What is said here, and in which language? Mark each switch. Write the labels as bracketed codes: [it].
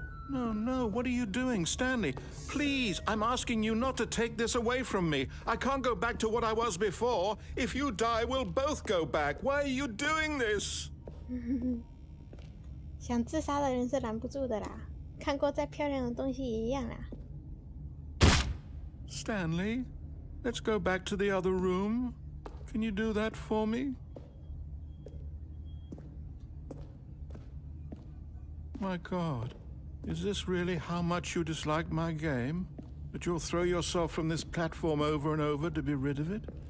[en] No, no, what are you doing, Stanley? Please, I'm asking you not to take this away from me. I can't go back to what I was before. If you die, we'll both go back. Why are you doing this? [zh] 想自杀的人是拦不住的啦，看过再漂亮的东西也一样啦。 [en] Stanley, let's go back to the other room. Can you do that for me? My God. Is this really how much you dislike my game? That you'll throw yourself from this platform over and over to be rid of it?